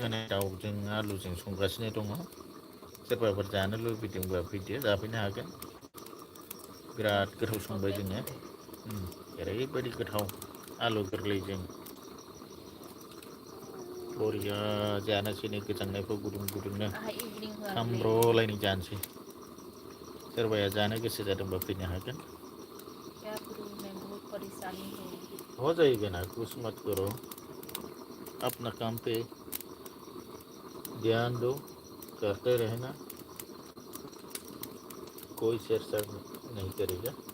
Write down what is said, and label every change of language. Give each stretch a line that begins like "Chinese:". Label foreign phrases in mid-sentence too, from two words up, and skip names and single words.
Bodo: जोङो दाउजों आलुजों संगासिनो दङ सोरबाफोर जानो लुबैदोंबा फैदो जाफैनो हागोन बिराद गोथाव संबाय प्रब्लेम जोङो होनदो ओरैबायदि गोथाव आलु गोरलैजों बरिया जानोसै नै गोजांनायफ्राव गुदुं गुदुंनो आंहा इभिनिं होआखैलै खामब्र'लायनाय जानोसै सोरबाया जानो गोसो जादोंबा फैनो हागोन
Hindi: क्या करूँ मैं बहुत परेशानी हूँ हो जाएगा ना कुछ मत करो अपना काम पे ध्यान दो करते रहना कोई छेड़छाड़ नहीं करेगा